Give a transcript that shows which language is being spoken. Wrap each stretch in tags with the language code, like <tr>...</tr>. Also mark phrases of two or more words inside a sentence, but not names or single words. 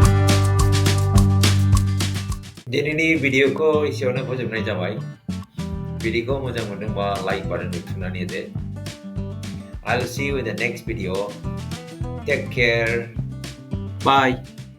<brx>दिनैनि भिडिअखौ एसेयावनो फोजोबनाय जाबाय भिडिअखौ मोजां मोनदोंबा लाइक बाटनखौ थुनानै होदो।</brx> <en>I'll see you in the next video. Take care. Bye.</en>